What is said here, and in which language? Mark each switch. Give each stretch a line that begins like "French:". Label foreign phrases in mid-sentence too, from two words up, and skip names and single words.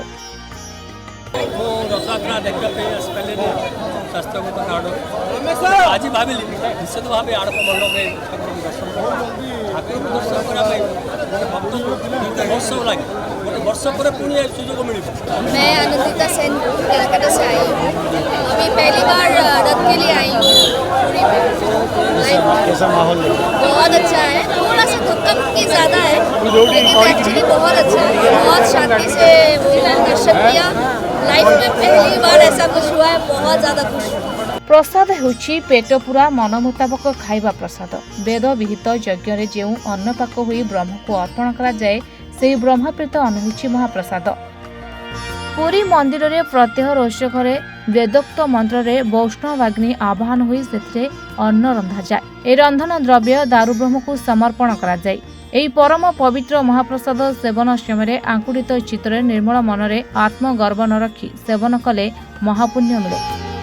Odia: ମୁଁ ରଥଯାତ୍ରା ଦେଖିବା ପାଇଁ ଆସିପାରିଲିନି ସ୍ୱାସ୍ଥ୍ୟଗତ କାରଣ। ଆଜି ଭାବିଲି ନିଶ୍ଚିତ ଭାବେ ଆଡ଼ପ ମଣ୍ଡପରେ ଠାକୁରଙ୍କୁ ଦର୍ଶନ କରିବା। ଠାକୁରଙ୍କୁ ଦର୍ଶନ କରିବା ପାଇଁ ଗୋଟେ ଭକ୍ତକୁ 2 ବର୍ଷ ଲାଗେ, ଗୋଟେ ବର୍ଷ ପରେ ପୁଣି ସୁଯୋଗ ମିଳିବ।
Hindi: मैं अनुदिता सेन कलकत्ता से आई हूँ। अभी पहली बार रथ के लिए आई हूँ पूरी में। कैसा माहौल है? बहुत अच्छा है, थोड़ा सा थकान की ज़्यादा है, लेकिन एक्चुअली बहुत अच्छा है। बहुत शांति से दर्शन किया। लाइफ में पहली बार ऐसा कुछ हुआ है, बहुत ज़्यादा खुश हूँ।
Odia: ପ୍ରସାଦ ହେଉଛି ପେଟ ପୂରା ମନ ମୁତାବକ ଖାଇବା ପ୍ରସାଦ। ବେଦ ବିହିତ ଯଜ୍ଞରେ ଯେଉଁ ଅନ୍ନପାକ ହୋଇ ବ୍ରହ୍ମକୁ ଅର୍ପଣ କରାଯାଏ, ସେହି ବ୍ରହ୍ମପ୍ରୀତ ଅନ୍ନ ହେଉଛି ମହାପ୍ରସାଦ। ପୁରୀ ମନ୍ଦିର ରେ ପ୍ରତ୍ୟହ ରୋଷ ଘରେ ବେଦୋକ୍ତ ମନ୍ତ୍ର ରେ ବୈଷ୍ଣବାଗ୍ନି ଆବାହନ ହୋଇ ସେଥିରେ ଅନ୍ନ ରନ୍ଧା ଯାଏ। ଏ ରନ୍ଧନ ଦ୍ରବ୍ୟ ଦାରୁବ୍ରହ୍ମ କୁ ସମର୍ପଣ କରା ଯାଏ। ଏହି ପରମ ପବିତ୍ର ମହାପ୍ରସାଦ ସେବନ ସମୟ ଆଙ୍କୁଡ଼ିତ ଚିତ୍ତରେ ନିର୍ମଳ ମନରେ ଆତ୍ମଗର୍ବ ନ ରଖି ସେବନ କଲେ ମହାପୁଣ୍ୟ ମିଳେ।